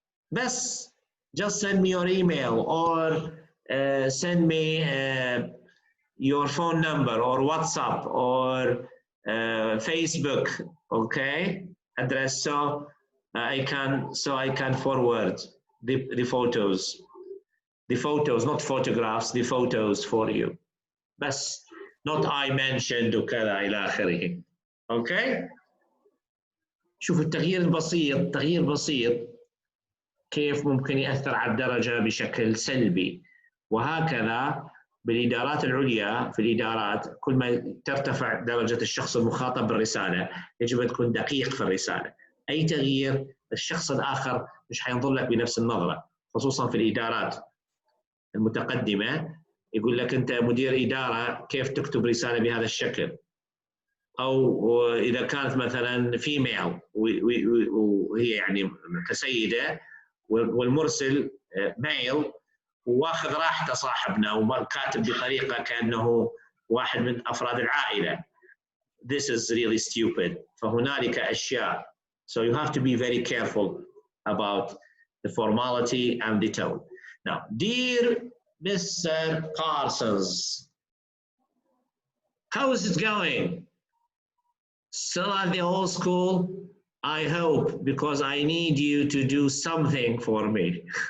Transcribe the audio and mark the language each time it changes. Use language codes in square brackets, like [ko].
[en] Best just send me your email or send me your phone number or WhatsApp or Facebook. Okay, address so I can forward the photos. The photos, not photographs, the photos for you. [ar] بس [en] not I mentioned [ar] وكذا إلى آخره. [en] Okay. [ar] شوف التغيير البسيط، تغيير بسيط كيف ممكن يأثر على الدرجة بشكل سلبي. وهكذا بالإدارات العليا، في الإدارات كل ما ترتفع درجة الشخص المخاطب بالرسالة يجب أن تكون دقيق في الرسالة. أي تغيير الشخص الآخر مش حينظر لك بنفس النظرة، خصوصا في الإدارات المتقدمة. يقول لك أنت مدير إدارة كيف تكتب رسالة بهذا الشكل؟ أو إذا كانت مثلا فيميل وهي يعني كسيدة والمرسل ميل واخذ راحته صاحبنا وكاتب بطريقة كأنه واحد من أفراد العائلة. [en] This is really stupid. [ar] فهنالك أشياء. [en] So you have to be very careful about the formality and the tone. Now, dear Mr. Parsons, how is it going? Still at the old school? I hope, because I need you to do something for me.